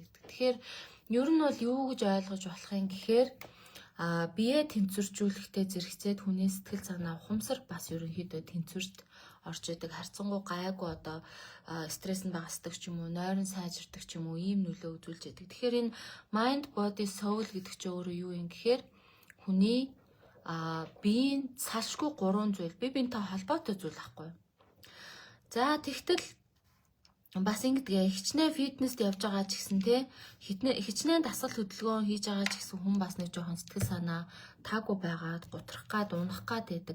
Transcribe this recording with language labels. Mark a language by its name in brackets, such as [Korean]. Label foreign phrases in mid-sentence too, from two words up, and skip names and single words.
[Mongolian] Тэгэхээр ер нь бол юу гэж ойлгож болох юм гэхээр бие тэнцвэржүүлэхтэй зэрэгцээд хүний сэтгэл санаа ухамсар бас ерөнхийдөө тэнцвэрт орж идэг. Харьцангуй гайгүй одоо стресс нь багасдаг ч юм уу, нойрон сайжирдаг ч юм уу, ийм нөлөө үзүүлж идэг. Тэгэхээр энэ [English] mind, body, soul [Mongolian] гэдэг чинь өөрөө юу юм гэхээр хүний биеийн салшгүй 3 зүйл, бие биентэй холбоотой зүйл байхгүй. За тэгтэл бас ингэдэг хичнээн фитнест явж байгаа ч гэсэн те хичнээн дасгал хөдөлгөөн хийж байгаа ч гэсэн хүн бас нэг жоохон сэтгэл санаа таагүй байгаад гутрах гад унах гад байдаг.